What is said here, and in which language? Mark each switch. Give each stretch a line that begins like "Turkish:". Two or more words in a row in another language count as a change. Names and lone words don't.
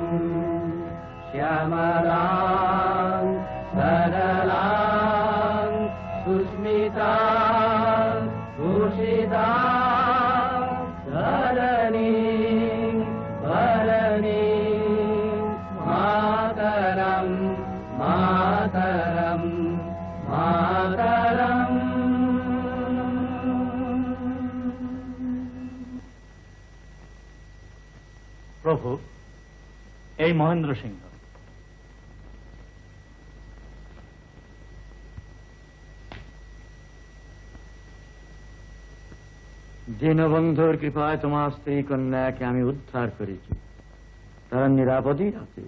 Sanskrit: श्यामलां सरलां सुस्मितां भूषितां धरणीं भरणीं मातरं मातरं मातरम्।
Bangla: প্রভু, এই মহেন্দ্র সিংহ। দীনবন্ধুর কৃপায় তোমার স্ত্রী কন্যাকে আমি উদ্ধার করেছি, তারা নিরাপদই আছে।